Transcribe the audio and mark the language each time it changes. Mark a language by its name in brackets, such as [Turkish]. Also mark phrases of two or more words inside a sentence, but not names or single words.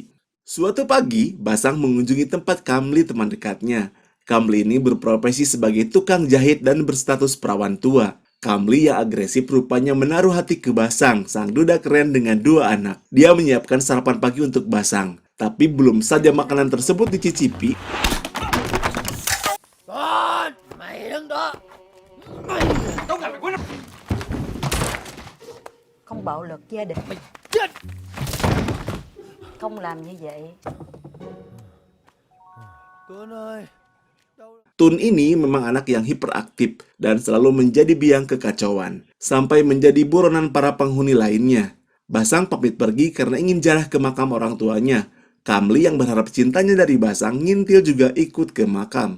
[Indonesian] Suatu pagi, Basang mengunjungi tempat Kamli teman dekatnya. Kamli ini berprofesi sebagai tukang jahit dan berstatus perawan tua. Kamli yang agresif rupanya menaruh hati ke Basang, sang duda keren dengan 2 anak. Dia menyiapkan sarapan pagi untuk Basang. Tapi belum saja makanan tersebut dicicipi, [Vietnamese] Con, mày đứng đó. Mày tao gặp mày quên. Không bạo lực gia đình, Mày chết. không làm như vậy. Tuấn ơi. [Indonesian] Tun ini memang anak yang hiperaktif dan selalu menjadi biang kekacauan, sampai menjadi buronan para penghuni lainnya. Basang pamit pergi karena ingin jarah ke makam orang tuanya. Kamli yang berharap cintanya dari Basang ngintil juga ikut ke makam.